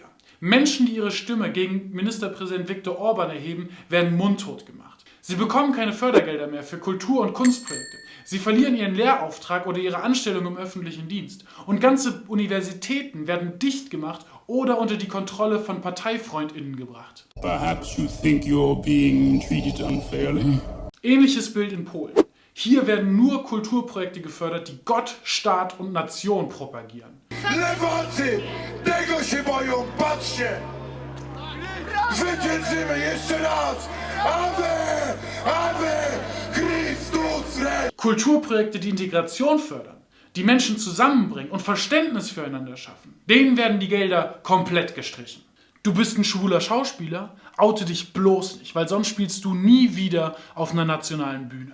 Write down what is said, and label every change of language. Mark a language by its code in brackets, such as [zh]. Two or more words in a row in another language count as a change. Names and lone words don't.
[de] Menschen, die ihre Stimme gegen Ministerpräsident Viktor Orbán erheben, werden mundtot gemacht. Sie bekommen keine Fördergelder mehr für Kultur- und Kunstprojekte. Sie verlieren ihren Lehrauftrag oder ihre Anstellung im öffentlichen Dienst. Und ganze Universitäten werden dicht gemacht oder unter die Kontrolle von ParteifreundInnen gebracht. [en] Perhaps you think you're being treated unfairly? [de] Ähnliches Bild in Polen. Hier werden nur Kulturprojekte gefördert, die Gott, Staat und Nation propagieren. [pl] Lewacy! Tego się boją! Patrzcie! Zwyciężymy jeszcze raz! [la] Ave! Ave! Christus Recht! [de] Kulturprojekte, die Integration fördern, die Menschen zusammenbringen und Verständnis füreinander schaffen, denen werden die Gelder komplett gestrichen. Du bist ein schwuler Schauspieler, oute dich bloß nicht, weil sonst spielst du nie wieder auf einer nationalen Bühne.